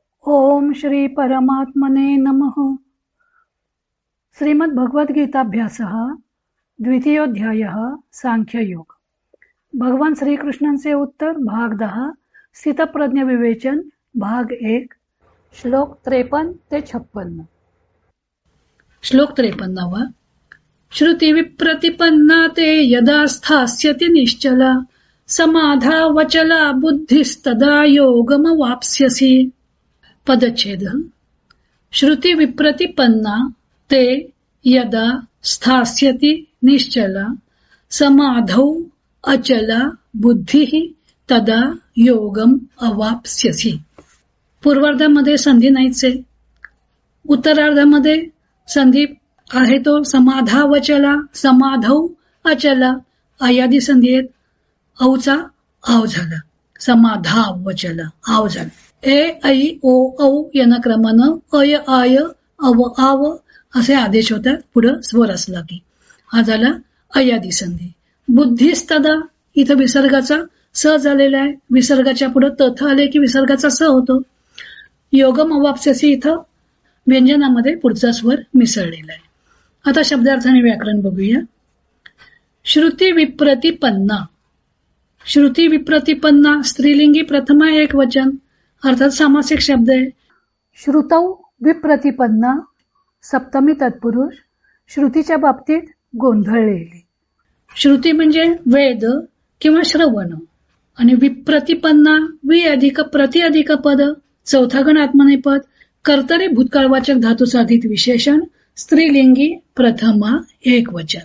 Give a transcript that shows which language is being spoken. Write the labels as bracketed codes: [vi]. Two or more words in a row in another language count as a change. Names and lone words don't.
[sa] ओम श्री परमात्मने नमः. श्रीमद् भगवद्गीताभ्यासः द्वितीयोऽध्यायः सांख्ययोग. [mr] भगवान श्रीकृष्णांचे उत्तर भाग 10 स्थितप्रज्ञ विवेचन भाग 1 श्लोक 53 ते 56. श्लोक 53. [sa] श्रुती विप्रतिपन्ना ते यदा स्थास्यति निश्चला समाधावचला बुद्धिस्तदा योगमवाप्स्यसि. पदच्छेद. श्रुती विप्रतिपन्ना ते यदा स्थास्यति निश्चला समाधौ अचला बुद्धिः तदा योगम अवाप्स्यसि. [mr] पूर्वार्धामध्ये संधी नाहीच आहे. उत्तरार्धामध्ये संधी आहे तो [sa] समाधावचला समाधौ अचला [mr] आयादी संधी आहेत. औचा आव झाला, समाधावचला आव झाला. ए ऐ ओ औ यांना क्रमानं अय आय अव आव असे आदेश होतात. पुढं स्वर असला की हा झाला अयादी संधी. बुद्धिस्तदा इथं विसर्गाचा स झालेला आहे. विसर्गाच्या पुढे तथ आले की विसर्गाचा स होतो. [sa] योगम अवाप्स्यसि [mr] इथं व्यंजनामध्ये पुढचा स्वर मिसळलेला आहे. आता शब्दार्थाने व्याकरण बघूया. [sa] श्रुती विप्रतिपन्ना. श्रुती विप्रतिपन्ना [mr] स्त्रीलिंगी प्रथमा एक वचन अर्थात सामासिक शब्द आहे. [sa] श्रुतौ विप्रतिपन्ना [mr] सप्तमी तत्पुरुष श्रुतीच्या बाबतीत गोंधळलेली. श्रुती म्हणजे वेद किंवा श्रवण आणि विप्रतिपन्ना वि अधिक प्रति अधिक पद चौथा गण आत्मनेपद कर्तरी भूतकाळवाचक धातू साधित विशेषण स्त्रीलिंगी प्रथमा एक वचन.